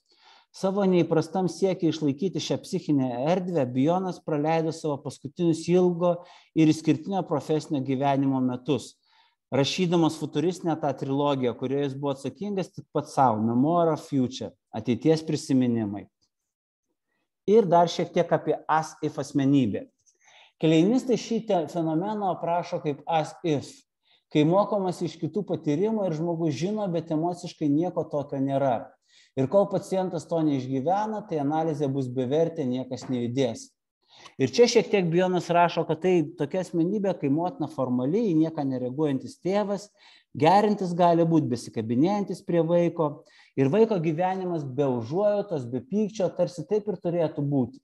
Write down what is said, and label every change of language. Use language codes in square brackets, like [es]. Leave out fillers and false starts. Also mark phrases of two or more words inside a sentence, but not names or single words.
[lt] Savo neįprastam siekiai išlaikyti šią psichinę erdvę, Bijonas praleido savo paskutinius ilgo ir išskirtinio profesinio gyvenimo metus, rašydamas futuristinę tą trilogiją, kurioje jis buvo atsakingas tik pats savo, Memoir of Future, ateities prisiminimai. Ir dar šiek tiek apie [en] as-if [lt] asmenybę. Kelenistai šį fenomeną aprašo kaip [en] as if, [lt] kai mokomas iš kitų patyrimų ir žmogus žino, bet emociškai nieko tokio nėra. Ir kol pacientas to neišgyvena, tai analizė bus bevertė, niekas nejudės. Ir čia šiek tiek Bijonas rašo, kad tai tokia asmenybė, kai motina formaliai, į nieką nereaguojantis tėvas, gerintis gali būti, besikabinėjantis prie vaiko, ir vaiko gyvenimas be užuojautos, be pykčio, tarsi taip ir turėtų būti.